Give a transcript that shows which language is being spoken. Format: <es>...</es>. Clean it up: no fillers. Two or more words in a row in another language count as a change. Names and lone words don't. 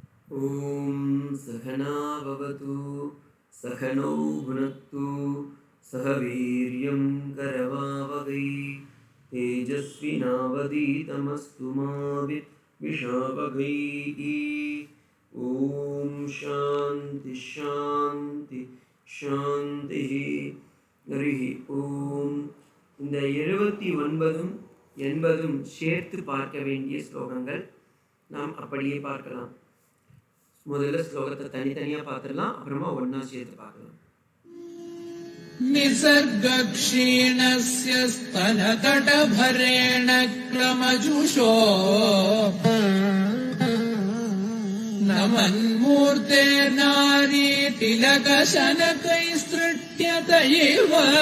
<sa>ॐ सहना भवतु सहनौ भुनक्तु सह वीर्यं करवावहै तेजस्विनावधीतमस्तु मा विद्विषावहैः। ॐ शान्ति शान्ति शान्तिः। हरिः ॐ.</sa> <ta>இந்த 79ம் 80ம் சேர்த்து பார்க்க வேண்டிய ஸ்லோகங்கள். நாம் அப்படியே பார்க்கலாம். முதல்ல ஸ்லோகத்தை தனித்தனியா பார்த்துடலாம், அப்புறமா ஒன்னா சேர்த்து பார்க்கலாம்.</ta> <sa>निसर्गक्षीणस्य स्तनतटभरेण क्लमजुषो नमन्मूर्ते नारि तिलकशनकैस्त्रुट्यत इव</sa>